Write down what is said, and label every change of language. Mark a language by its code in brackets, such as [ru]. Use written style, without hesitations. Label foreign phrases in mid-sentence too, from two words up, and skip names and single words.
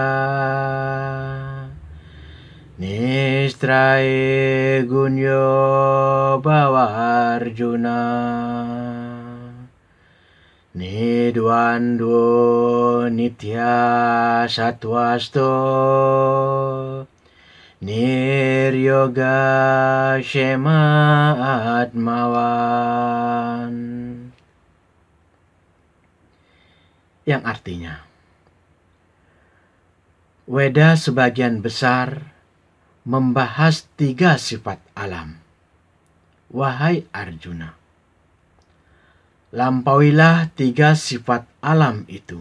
[sa] Nistrai Gunyo Bawarjuna Nidwando Nitya Satwasto Niryoga Shema Atmawan. [id] Yang artinya, Weda sebagian besar membahas 3 sifat alam. Wahai Arjuna, lampauilah 3 sifat alam itu.